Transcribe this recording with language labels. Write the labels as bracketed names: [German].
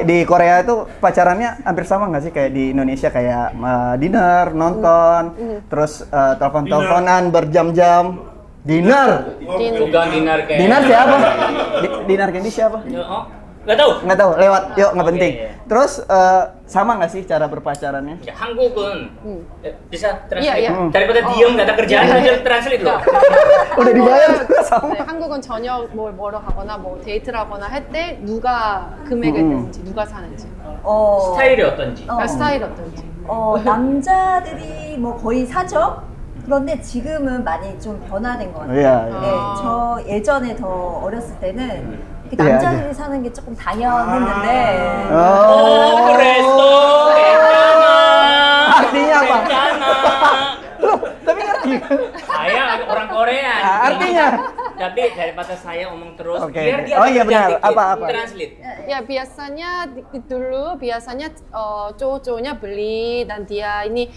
[Indonesian] Di Korea itu pacarannya hampir sama nggak sih kayak di Indonesia, kayak dinner, nonton, terus telepon-teleponan berjam-jam. Dinner. Bukan dinar kayak. Dinar siapa? Dinar Candy siapa? Oh, Nggak tahu? Nggak tahu, lewat. Yuk, nggak Oke. penting. Terus sama nggak sih cara berpacarannya? Ya, 한국은 bisa translate. Iya, iya. Daripada diem nggak ada kerjaan, aja translate loh. Udah dibayar juga sama. [Korean] 네, 한국은 저녁 뭘 먹으러 가거나 뭐 데이트를 하거나 할 때 누가 금액을 내는지 누가 사는지 스타일이 어떤지. 그러니까 스타일 어떤지 남자들이 뭐 거의 사죠. 그런데 지금은 많이 좀 변화된 것 같아요. [Indonesian] Iya. [Korean] 네, 저 예전에 더 어렸을 때는 이렇게 [Indonesian] Iya, [Korean] 남자들이 사는 게 조금 당연했는데 Oh, resto, 괜찮아. [Indonesian] Artinya apa? [Korean] 괜찮아. [Indonesian] Loh, tapi ngerti. Saya orang Korea. Artinya? Tapi daripada saya omong terus, Oke. biar dia Oh, ada iya kerjaan benar. dikit. Apa? Translate. ya biasanya dulu biasanya cowok-cowoknya beli dan dia ini